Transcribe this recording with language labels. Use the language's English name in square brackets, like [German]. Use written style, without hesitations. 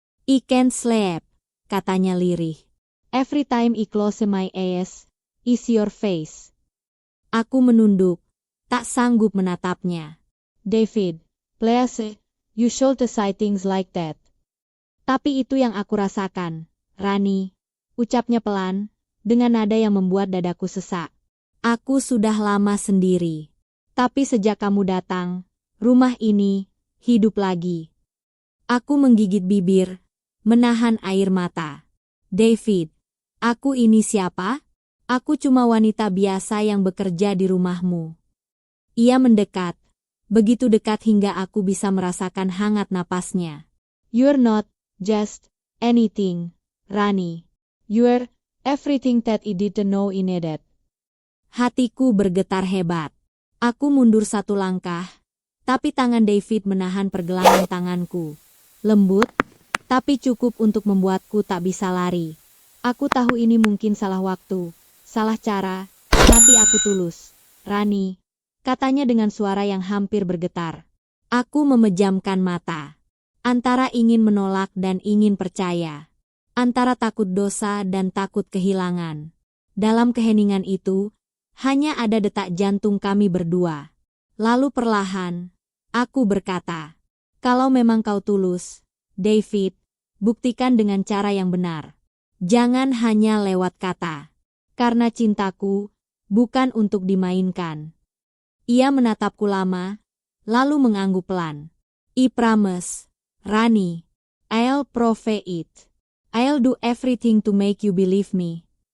[English] "I can't sleep," [Indonesian] katanya lirih. [English] "Every time I close my eyes, is your face." [Indonesian] Aku menunduk, tak sanggup menatapnya. [English] "David, please, you should say things like that." [Indonesian] "Tapi itu yang aku rasakan, Rani," ucapnya pelan, dengan nada yang membuat dadaku sesak. "Aku sudah lama sendiri. Tapi sejak kamu datang, rumah ini hidup lagi." Aku menggigit bibir, menahan air mata. "David, aku ini siapa? Aku cuma wanita biasa yang bekerja di rumahmu." Ia mendekat, begitu dekat hingga aku bisa merasakan hangat napasnya. [English] "You're not just anything, Rani. You're everything that I didn't know I needed." [Indonesian] Hatiku bergetar hebat. Aku mundur satu langkah, tapi tangan David menahan pergelangan tanganku. Lembut, tapi cukup untuk membuatku tak bisa lari. Aku tahu ini mungkin salah waktu, salah cara, tapi aku tulus. Rani, katanya dengan suara yang hampir bergetar. Aku memejamkan mata. Antara ingin menolak dan ingin percaya. Antara takut dosa dan takut kehilangan. Dalam keheningan itu, hanya ada detak jantung kami berdua. Lalu perlahan, aku berkata, kalau memang kau tulus, David, buktikan dengan cara yang benar. Jangan hanya lewat kata. Karena cintaku bukan untuk dimainkan. Ia menatapku lama, lalu mengangguk pelan. [English] I promise, Rani, I'll prove it. I'll do everything to make you believe me.